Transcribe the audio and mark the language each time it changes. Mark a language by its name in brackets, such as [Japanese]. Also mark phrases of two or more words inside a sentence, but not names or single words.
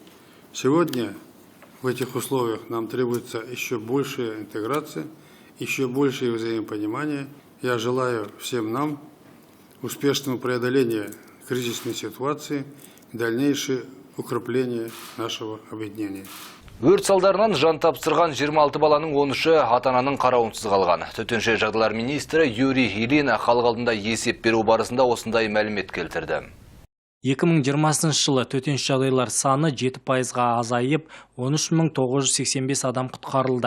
[Russian] Сегодня в этих условиях нам требуется еще большая интеграция, еще большее взаимопонимание. Я желаю всем нам успешного преодоления кризисной ситуации и дальнейшее укрепление нашего объединения. [Kazakh] Өрт салдарынан жан тапсырған 26 баланың 13-і ата-ананың қарауынсыз қалған. Төтенше жағдайлар министрі Юрий Ильин халық алдында есеп беру барысында осындай мәлімет келтірді. 2020 жылы төтенше жағдайлар саны 7%-ға азайып, 13.985 адам құтқарылды.